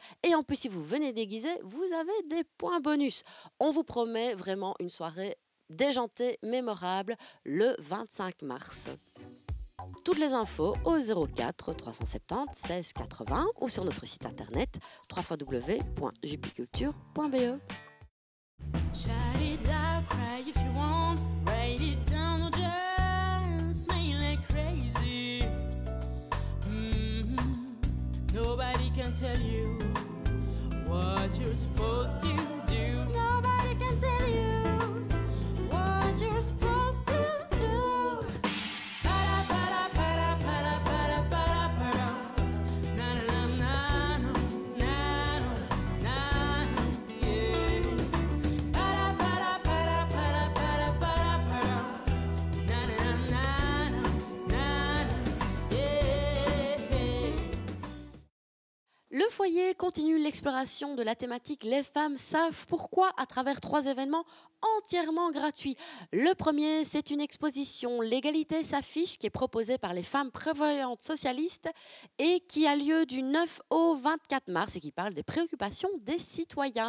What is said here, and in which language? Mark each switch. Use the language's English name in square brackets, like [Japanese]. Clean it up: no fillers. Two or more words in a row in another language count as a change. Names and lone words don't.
[French] Et en plus, si vous venez déguisé, vous avez des points bonus. On vous promet vraiment une soirée déjantée, mémorable, le 25 mars. Toutes les infos au 04 370 16 80 ou sur notre site internet www.jupyculture.be. [English] Shout it out, cry if you want, write it down or just smile like crazy. Nobody can tell you what you're supposed to do. Nobody can tell you what you're supposed to do. Para para para para para para para. Na na na na na na na yeah. Para para para para para para para. Na na na na na yeah. [French] Le foyer continue l'exploration de la thématique Les femmes savent pourquoi à travers 3 événements entièrement gratuits. Le premier, c'est une exposition L'égalité s'affiche qui est proposée par les femmes prévoyantes socialistes et qui a lieu du 9 au 24 mars et qui parle des préoccupations des citoyens.